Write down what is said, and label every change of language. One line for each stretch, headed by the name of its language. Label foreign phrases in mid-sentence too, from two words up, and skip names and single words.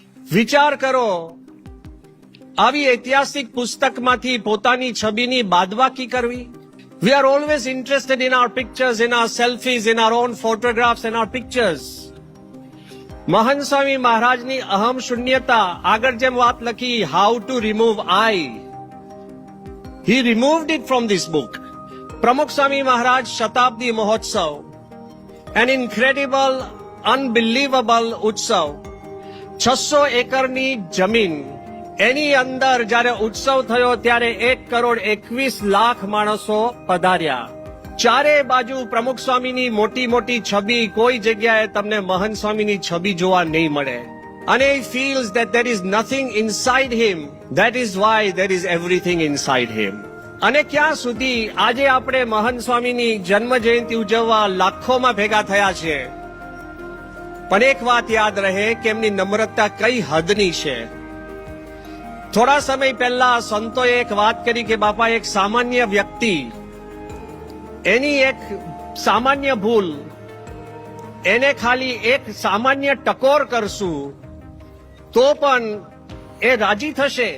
Gujarati: વિચાર કરો, આવી ઐતિહાસિક પુસ્તકમાંથી પોતાની છબીની બાદબાકી કરવી.
English: We are always interested in our pictures, in our selfies, in our own photographs and our pictures.
Gujarati: મહાન સ્વામી મહારાજની અહમ શૂન્યતા, આગળ જેમ વાત લખી,
English: how to remove I. He removed it from this book.
Gujarati: પ્રમુખ સ્વામી મહારાજ શતાબ્દી મહોત્સવ,
English: an incredible, unbelievable ઉત્સવ.
Gujarati: 600 એકરની જમીન, એની અંદર જ્યારે ઉત્સવ થયો ત્યારે 1,21,00,000 માણસો પધાર્યા. ચારે બાજુ પ્રમુખ સ્વામીની મોટી મોટી છબી, કોઈ જગ્યાએ તમને મહંત સ્વામીની છબી જોવા નહીં મળે.
English: અને he feels that there is nothing inside him. That is why there is everything inside him.
Gujarati: અને ક્યાં સુધી આજે આપણે મહંત સ્વામીની જન્મ જયંતિ ઉજવવા લાખોમાં ભેગા થયા છે, પણ એક વાત યાદ રહે કે એમની નમ્રતા કઈ હદની છે. થોડા સમય પહેલા સંતોએ એક વાત કરી કે બાપા, એક સામાન્ય વ્યક્તિ, એની એક સામાન્ય ભૂલ, એને ખાલી એક સામાન્ય ટકોર કરશું તો પણ એ રાજી થશે.